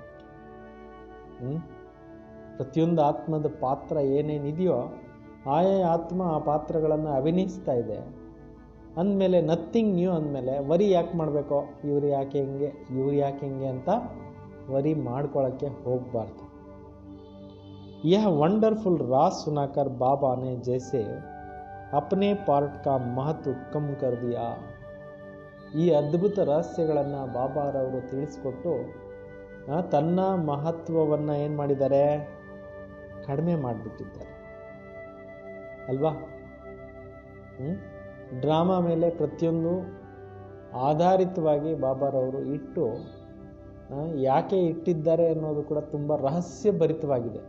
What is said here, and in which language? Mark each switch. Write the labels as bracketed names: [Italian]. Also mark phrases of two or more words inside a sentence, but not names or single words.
[Kannada] ಪ್ರತಿಯೊಂದು ಆತ್ಮದ ಪಾತ್ರ ಏನೇನಿದೆಯೋ ಆಯಾ ಆತ್ಮ ಆ ಪಾತ್ರಗಳನ್ನು ಅಭಿನಯಿಸ್ತಾ ಇದೆ. ಅಂದಮೇಲೆ [English] nothing new [Kannada] ಅಂದಮೇಲೆ ವರಿ ಯಾಕೆ ಮಾಡಬೇಕೋ, ಇವ್ರು ಯಾಕೆ ಹೆಂಗೆ ಅಂತ ವರಿ ಮಾಡ್ಕೊಳ್ಳೋಕ್ಕೆ ಹೋಗಬಾರ್ದು. [Hindi] यह ವಂಡರ್ಫುಲ್ राज सुनाकर बाबा ने जैसे अपने पार्ट का महत्व कम कर दिया. [Kannada] ಈ ಅದ್ಭುತ ರಹಸ್ಯಗಳನ್ನು ಬಾಬಾರವರು ತಿಳಿಸ್ಕೊಟ್ಟು ತನ್ನ ಮಹತ್ವವನ್ನು ಏನು ಮಾಡಿದ್ದಾರೆ? ಕಡಿಮೆ ಮಾಡಿಬಿಟ್ಟಿದ್ದಾರೆ ಅಲ್ವಾ? ಡ್ರಾಮಾ ಮೇಲೆ ಪ್ರತಿಯೊಂದು ಆಧಾರಿತವಾಗಿ ಬಾಬಾರವರು ಇಟ್ಟು ಯಾಕೆ ಇಟ್ಟಿದ್ದಾರೆ ಅನ್ನೋದು ಕೂಡ ತುಂಬ ರಹಸ್ಯ ಭರಿತವಾಗಿದೆ.